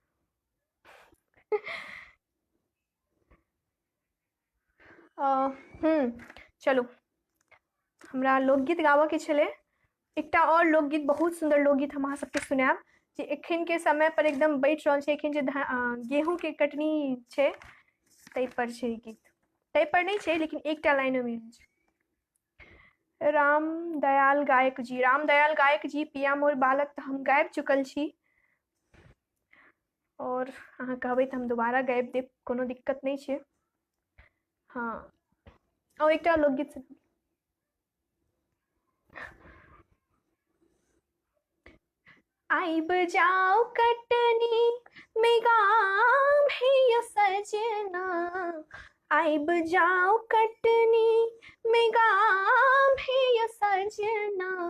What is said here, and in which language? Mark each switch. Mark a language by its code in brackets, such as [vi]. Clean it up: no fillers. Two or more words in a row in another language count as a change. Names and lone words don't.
[mai] चलू हमरा लोकगीत गाबऽ के छलै। एकटा और लोकगीत, बहुत सुंदर लोकगीत हम अहाँ सबके सुनायब, जे एखन के समय पर एकदम बैठ रहल छै। एखन जे गेहूं के कटनी छै तै पर छै गीत, तै पर नहीं छै लेकिन एकटा लाइन में छै। राम दयाल गायक जी, राम दयाल गायक जी पिया मोर बालक तऽ हम गाबि चुकल छी, और अहाँ कहबै तऽ हम दोबारा गाबि देब, कोनो दिक्कत नहीं छै। हाँ, और एकटा लोकगीत आइब जाओ कटनी में गाम है यो सजना, आइब जाओ कटनी में गाम है यो सजना,